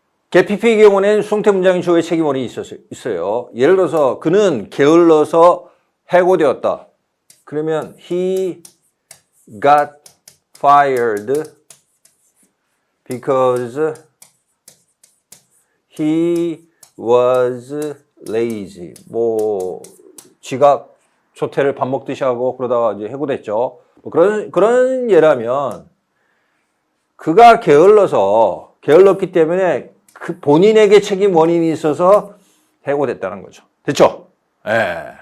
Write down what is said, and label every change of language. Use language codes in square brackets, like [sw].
[ko] get-pp의 경우는 수동태 문장인 주어의 책임원이 있어요. 예를 들어서 그는 게을러서 해고되었다. [en] 그러면 he got fired because he was lazy. [ko] 뭐 지각 조퇴를 밥 먹듯이 하고 그러다가 이제 해고됐죠. 뭐 그런 예라면 그가 게을렀기 때문에 그 본인에게 책임 원인이 있어서 해고됐다는 거죠. 됐죠? 예.